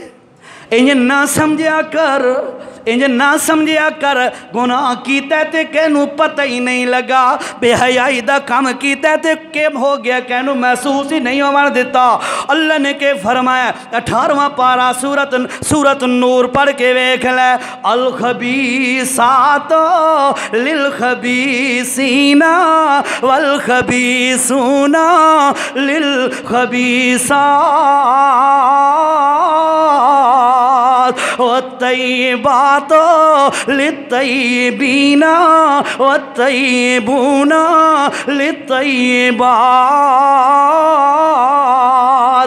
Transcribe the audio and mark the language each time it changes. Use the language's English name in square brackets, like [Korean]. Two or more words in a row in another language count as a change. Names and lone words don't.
[Punjabi] اینج نہ سمجھیا کر، اینج نہ سمجھیا کر گناہ کیتا تے کہنوں پتہ ہی نہیں لگا، بےحیائی دا کم کیتا تے کیم ہو گیا کہنوں محسوس ہی نہیں ہون دتا. اللہ نے کی فرمایا 18واں پارہ سورت نور پڑھ کے ویکھ لے, [Arabic] الخبيثات للخبيثين والخبيثون للخبيثات والطيبات للطيبين والطيبون للطيبات.